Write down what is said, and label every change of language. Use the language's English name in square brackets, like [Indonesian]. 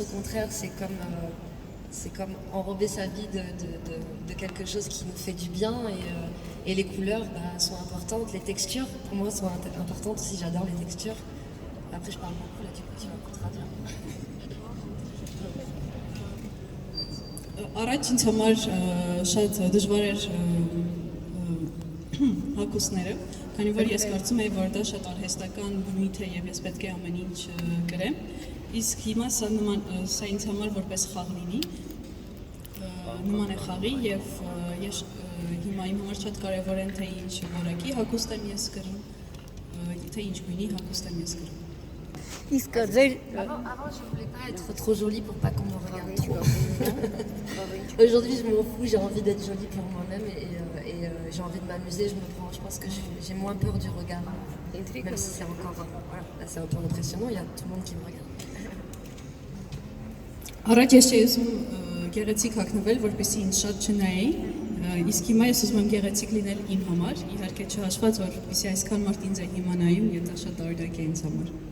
[French] Au contraire, c'est comme enrober sa vie de quelque chose qui nous fait du bien. Et les couleurs sont importantes. Les textures, pour moi, sont importantes aussi. J'adore les textures. Après, je parle beaucoup là, du coup, tu vas me traduire. [Armenian] Առաջ ինձ համար շատ դժվար էր հագուստները, քանի որ ես կարծում էի, որ դա շատ արհեստական բնույթ է եւ ես պետք է ամեն ինչ կրեմ, իսկ հիմա սա ինձ համար որպես խաղ լինի, նման է խաղի եւ ես հիմա իմ համար շատ կարեւոր են թե ինչ որակի հագուստ եմ ես կրում, թե ինչ գույնի հագուստ եմ ես կրում։ Իսկ ձեր [French] Avant, je voulais pas être trop jolie pour pas qu'on me regarde trop. Aujourd'hui, je m'en fous, j'ai envie d'être jolie pour moi-même et j'ai envie de m'amuser. Je pense que j'ai moins peur du regard, même si c'est encore, voilà, là c'est un peu impressionnant, il y a tout le monde qui me regarde. [Armenian] Առաջ ես չէի ուզում գեղեցիկ հագնվել, որպեսզի ինձ շատ չնայեին, իսկ հիմա ես ուզում եմ գեղեցիկ լինել իմ համար, իհարկե չհաշված, որպեսզի այսքան մարդ ինձ է հիմա նայում, եւ դա շատ տարօրինակ է ինձ համար։